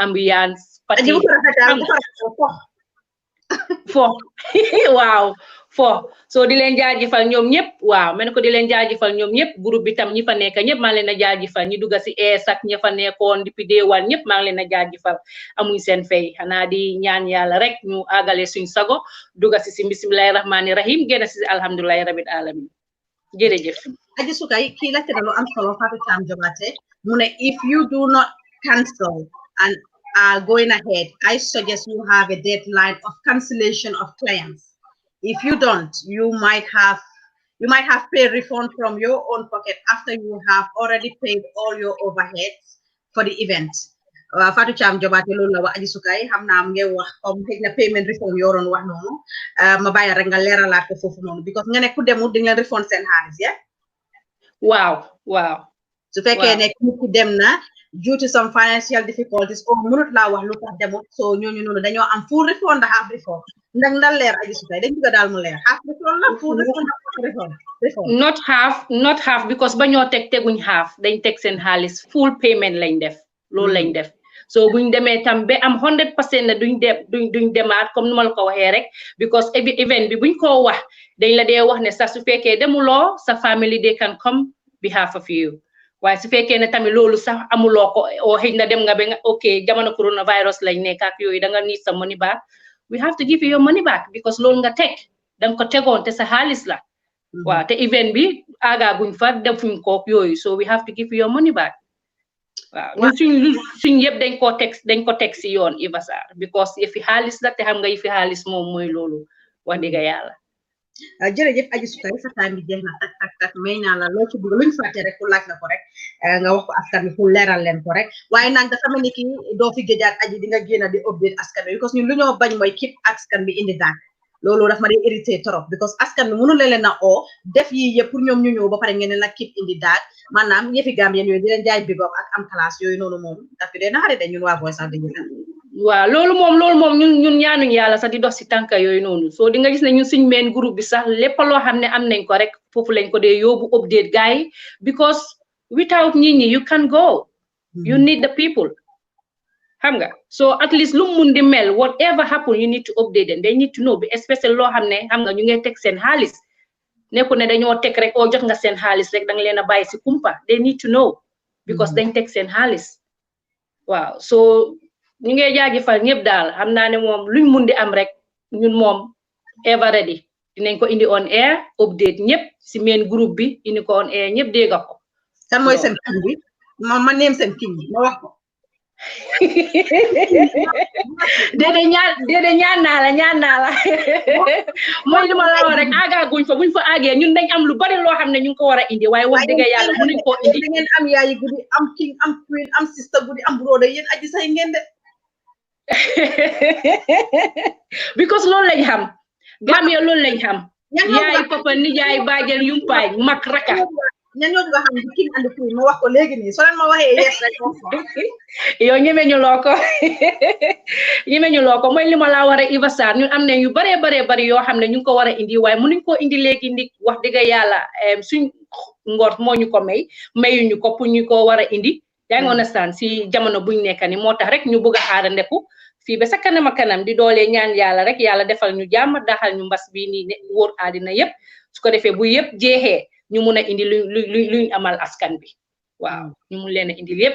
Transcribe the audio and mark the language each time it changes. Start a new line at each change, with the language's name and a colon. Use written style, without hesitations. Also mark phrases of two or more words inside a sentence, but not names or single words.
Wolof: ambiance pati fo waaw so di leen jaajëfal ñoom ñëpp waaw men ko di leen jaajëfal ñoom ñëpp groupe bi tam ñi fa nekk ñëpp maa ngi leen a jaajëfal ñi dugga si ak ñi fa nekkoon
French: depuis
English: day one
Wolof: ñëpp maa ngi leen a jaajëfal amuñ seen fay xanaa di ñaan yàlla rek ñu àggale suñ sago dugga si
Arabic: بسم الله الرحمن الرحيم
Wolof: génn si
Arabic: الحمد لله رب العالمين
Wolof: jërëjëf Aji Sukay kii la lu am solo Fatou Cham Jobate mu ne
English: if you do not cancel and are going ahead, I suggest you have a deadline of cancellation of claims. If you don't, you might have paid refund from your own pocket after you have already paid all your overheads for the event.
Wolof: Fatou Cham Jobate loolu la wax Aji Sukay xam naa am ngeen wax comme xëy na
English: payment refund
Wolof: yoroon wax noonu ma bàyyi rek nga leeralaat ko foofu noonu because nga ne ku demul di nga refund seen xaalis ya waaw su fekkee ne ku dem na
English: due to some financial difficulties
Wolof: or mënut laa wax lu tax demut so ñooñu noonu dañoo am
English: full refund
Wolof: da
English: half refund
Wolof: ndax ndal leer Aji Sukay dañ bëgg daal mu leer
English: half refund
Wolof: la
English: full refund not half because
Wolof: ba ñoo teguñ half dañ teg seen xaalis
English: full payment
Wolof: lañ def loolu lañ def so buñ demee tam ba am 100% ne duñ demaat comme ni ma la ko waxee rek because event bi buñ ko wax dañ la dee wax ne sax su fekkee demuloo sa family
English: they can come behalf of you
Wolof: waaye su fekkee ne tamit loolu sax amuloo ko o xëy na dem nga ba nga ok jamono coronavirus lañ nekk ak yooyu da nga need sa
English: money back we have to give you your money back because
Wolof: loolu nga teg danga ko tegoon te sa xaalis la waaw te event bi aagaaguñ fa defuñ ko yooyu
English: so we have to give you your money back
Wolof: waaw suñ yëpp dañ ko teg si yoon Iva Sarr because yëfi xaalis la te xam nga yëfi xaalis moom mooy loolu wax dëgg yàlla jërëjëf Aji Sukay sa time bi jeex na tak may naa la loo ci bëgg luñ fàtte rek ku laaj na ko rek nga wax ko askan bi pour leeral leen ko rek waaye nag dafa mel ni ki doo fi géejaat Aji di nga génn di update askan bi because ñun lu ñoo bañ mooy keep askan bi indi daak loolu daf ma di
French: irrité trop
Wolof: because askan bi mënu leen a oo def yi yëpp pour ñoom ñu ñëw ba pare ngeen la keep indi daak maanaam yëfi Gambien yooyu di leen jaay
English: big up
Wolof: ak am classe yooyu noonu moom daf fi dee naxari de ñun waa Voice of the Nation waaw loolu moom ñun ñaanuñ yàlla sax di dox si tànka yooyu noonu so di nga gis ne ñun suñ meen groupe bi sax lépp loo xam ne am nañ ko rek foofu lañ ko dee yóbbu
English: update gars yi because without
Wolof: nit ñi
English: you can go you need the people
Wolof: xam nga
English: so at least
Wolof: lu mun di mel
English: whatever happen you need to update them they need to know
Wolof: bi especially loo xam ne xam nga ñu ngay teg seen xaalis nekku ne dañoo teg rek jot nga seen xaalis rek danga leen a bàyyi si kumpa
English: they need to know because
Wolof: dañ teg seen xaalis waaw so ñu ngi jaajëfal ñëpp daal xam naa ne moom luñ mun di am rek ñun moom
English: ever ready
Wolof: dinañ ko indi
English: on air
Wolof: update ñëpp si main groupe bi indi ko
English: on air
Wolof: ñëpp dégg ko kan mooy seen king bi ma neem seen king bi ma wax ko déedéet ñaan naa la mooy li ma la wax rek aagaaguñ fa buñ fa aagee ñun dañ am lu bari loo xam ne ñu ngi ko war a indi waaye wax dëgg yàlla mënuñ koo indi da ngeen am yaayi guddi am king am queen am sister guddi am brother yéen Aji say ngeen de because loolu lañ xam Gambia loolu lañ xam yaay papa nijaay baajal yumpaañ mag raka ñan ñoo nga xam
English: king and queen
Wolof: ma wax ko léegi nii soo leen ma waxee yes rek yow ñemeñu loo ko mooy li ma laa war a Iva Sarr ñun am nañ yu bari yoo xam ne ñu ngi ko war a indi waaye mënuñ koo indi léegi ndik wax dëgg yàlla suñ ngor moo ñu ko mayuñu ko pour ñu ko war a indi yaa ngi understand si jamono buñ nekk ni moo tax rek ñu bëgg a xaara ndeku fii ba sa kanam a kanam di doole ñaan yàlla rek yàlla defal ñu jàmm daxal ñu mbas bi nii wóor àddina yëpp su ko defee bu yëpp jeexee ñu mun a indi luñ amal askan bi waaw ñu mun leen a indi yëpp